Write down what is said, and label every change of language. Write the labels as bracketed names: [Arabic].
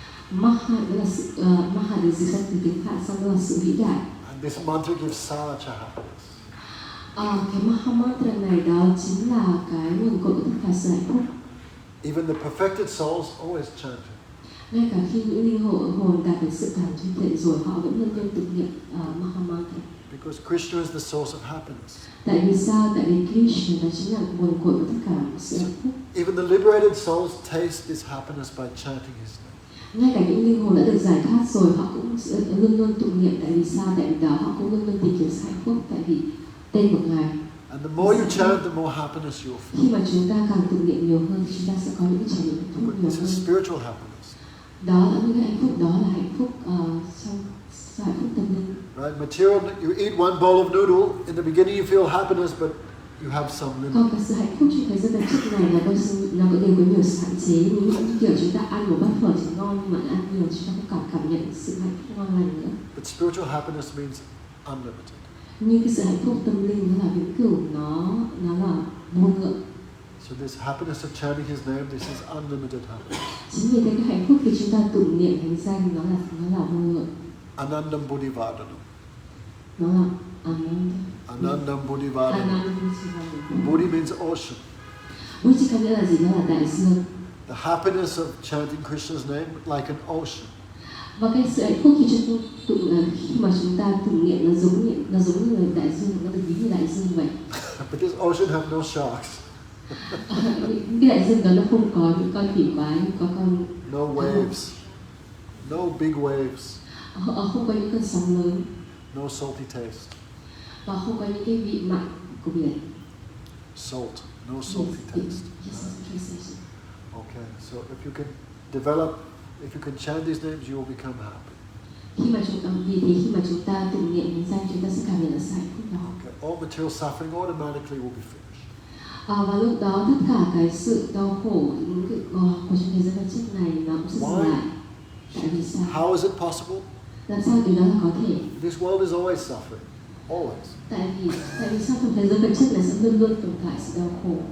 [Vietnamese] Maha đó là sự Maha được dịch ra từ tiếng Phạn, sau đó là sự vĩ đại. [English] And this mantra gives sacha happiness. [Vietnamese] Cái Maha Mantra này đó chính là cái nguồn cội của tất cả sự hạnh phúc. [English] Even the perfected souls always chant it. [Vietnamese] Ngay cả khi những linh hồn đạt được sự cảm trí tuệ rồi, họ vẫn luôn luôn tụng niệm Maha Mantra. [English] Because Krishna is the source of happiness. [Vietnamese] Tại vì sao? Tại vì Krishna đó chính là nguồn cội của tất cả sự hạnh phúc. [English] Even the liberated souls taste this happiness by chanting His name. [Vietnamese] Ngay cả những linh hồn đã được giải thoát rồi, họ cũng luôn luôn tụng niệm. Tại vì sao? Tại vì đó họ cũng luôn luôn tìm kiếm sự hạnh phúc. Tại vì tên của Ngài. [English] And the more you chant, the more happiness you'll feel. [Vietnamese] Khi mà chúng ta càng tụng niệm nhiều hơn, chúng ta sẽ có những trải nghiệm hạnh phúc nhiều [English] This is [Vietnamese] hơn. [English] spiritual happiness. [Vietnamese] Đó là những hạnh phúc, đó là hạnh phúc trong hạnh phúc tâm linh. [English] Right? Material, you eat one bowl of noodle, in the beginning you feel happiness, but you have some limit. [Vietnamese] Còn cái sự hạnh phúc trong thế giới vật chất này là nó có đều có nhiều sự hạn chế. Như những kiểu chúng ta ăn một bát phở chỉ ngon, nhưng mà ăn nhiều chúng ta cũng cảm nhận sự hạnh phúc ngon lành nữa. [English] But spiritual happiness means unlimited. [Vietnamese] Nhưng cái sự hạnh phúc tâm linh nó là vĩnh cửu, nó là vô ngưỡng. [English] So this happiness of chanting His name, this is unlimited happiness. [Vietnamese] Chính vì thế cái hạnh phúc khi chúng ta tụng niệm thánh danh nó là vô ngưỡng. [Sanskrit] Anandam Buddhivadana. [Vietnamese] Nó là [Sanskrit] Anandam Buddhivadana. Anandam. [English] Buddhi means ocean. [Vietnamese] Buddhi có nghĩa là gì? Nó là đại dương. [English] The happiness of chanting Krishna's name like an ocean. [Vietnamese] Và cái sự hạnh phúc khi mà chúng ta tụng niệm nó giống như đại dương, nó được ví như đại dương vậy. [English] But this ocean have no sharks. [Vietnamese] Cái đại dương đó nó không có những con thủy quái, có con [English] No waves. No big waves. [Vietnamese] Không có những cơn sóng lớn. [English] No salty taste. [Vietnamese] Và không có những cái vị mặn của biển. [English] Salt. No salty taste. Yes. Okay, so if you can chant these names, you will become happy. [Vietnamese] Khi mà chúng ta tụng niệm danh, chúng ta sẽ cảm nhận được sự hạnh phúc đó. [English] Okay, all material suffering automatically will be finished. [Vietnamese] Và lúc đó tất cả cái sự đau khổ, những cái của trong thế giới vật chất này nó cũng sẽ dừng lại. Tại vì sao? [English] How is it possible? [Vietnamese] Làm sao điều đó là có thể? [English] This world is always suffering, always. [Vietnamese] Tại vì sao trong thế giới vật chất này sẽ luôn luôn tồn tại sự đau khổ.